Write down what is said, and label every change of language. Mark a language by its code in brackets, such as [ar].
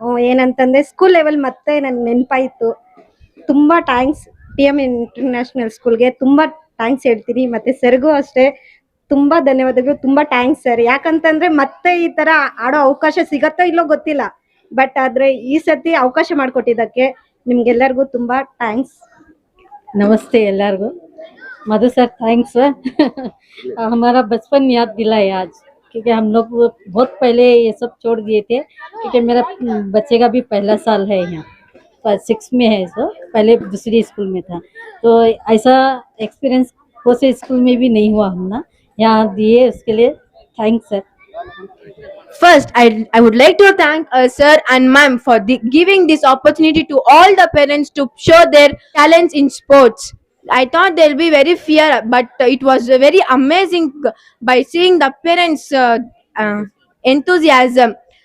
[kn] ಏನಂತಂದರೆ school level ಮತ್ತೆ ನನ್ನ ನೆನಪಾಯಿತು. ತುಂಬ ಥ್ಯಾಂಕ್ಸ್ TM ಇಂಟರ್ನ್ಯಾಷನಲ್ ಸ್ಕೂಲ್ಗೆ, ತುಂಬ ಥ್ಯಾಂಕ್ಸ್ ಹೇಳ್ತೀನಿ. ಮತ್ತು ಸರ್ಗೂ ಅಷ್ಟೇ ತುಂಬ ಧನ್ಯವಾದಗಳು, ತುಂಬ ಥ್ಯಾಂಕ್ಸ್ ಸರ್. ಯಾಕಂತಂದರೆ ಮತ್ತೆ ಈ ಥರ ಆಡೋ ಅವಕಾಶ ಸಿಗತ್ತೋ ಇಲ್ಲೋ ಗೊತ್ತಿಲ್ಲ, ಬಟ್ ಆದರೆ ಈ ಸತಿ ಅವಕಾಶ ಮಾಡಿಕೊಟ್ಟಿದ್ದಕ್ಕೆ ನಿಮ್ಗೆಲ್ಲರಿಗೂ ತುಂಬ ಥ್ಯಾಂಕ್ಸ್. [hi] नमस्ते [kn] ಎಲ್ಲರಿಗೂ. [hi] मधु सर थैंक्स हमारा बचपन याद दिलाए आज, क्योंकि हम लोग बहुत पहले ये सब छोड़ दिए थे, क्योंकि मेरा बच्चे का भी पहला साल है यहाँ, 6 में है, सो पहले दूसरी स्कूल में था. तो ऐसा एक्सपीरियंस कोई स्कूल में भी नहीं हुआ, हम ना यहाँ दिए, उसके लिए thanks sir. [en] First, I would like to thank sir and ma'am for giving this opportunity to all the parents to show their talents in sports. I thought there will be very fear, but it was very amazing by seeing the parents' enthusiasm.